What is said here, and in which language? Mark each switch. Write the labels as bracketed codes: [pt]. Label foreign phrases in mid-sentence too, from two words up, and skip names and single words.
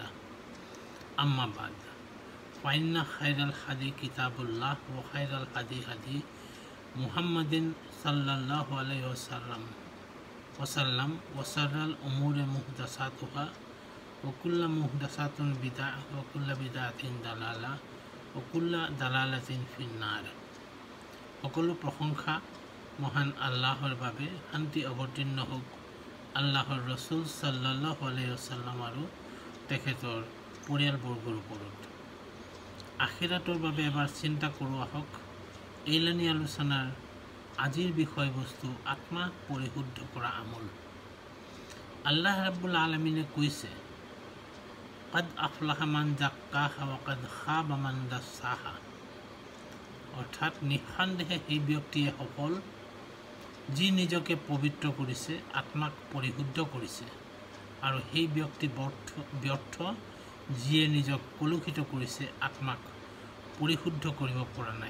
[ar] أما بعد فإن خير الهدي كتاب الله وخير الهدي هدي محمد صلى الله عليه وسلم وشر الأمور محدثاتها وكل محدثة بدعة وكل بدعة ضلالة وكل ضلالة في النار. [as] সকলো প্ৰশংসা মহান আল্লাহৰ বাবে, শান্তি অৱতীৰ্ণ হোক আল্লাহৰ ৰসুল [ar] صلى الله عليه وسلم [as] আৰু তেখেতৰ পৰিয়ালবৰ্গৰ ওপৰত। আখিৰাতৰ বাবে এবাৰ চিন্তা কৰোঁ আহক। এইলানি আলোচনাৰ আজিৰ বিষয়বস্তু আত্মা পৰিশুদ্ধ কৰা আমল। আল্লাহ [ar] رب العالمين [as] কৈছে, [ar] قد أفلح من زكاها وقد خاب من دساها। [as] অৰ্থাৎ নিঃসন্দেহে সেই ব্যক্তিয়ে সফল যি নিজকে পবিত্ৰ কৰিছে, আত্মাক পৰিশুদ্ধ কৰিছে, আৰু সেই ব্যক্তি ব্যৰ্থ যিয়ে নিজক কলুষিত কৰিছে, আত্মাক পৰিশুদ্ধ কৰিব পৰা নাই।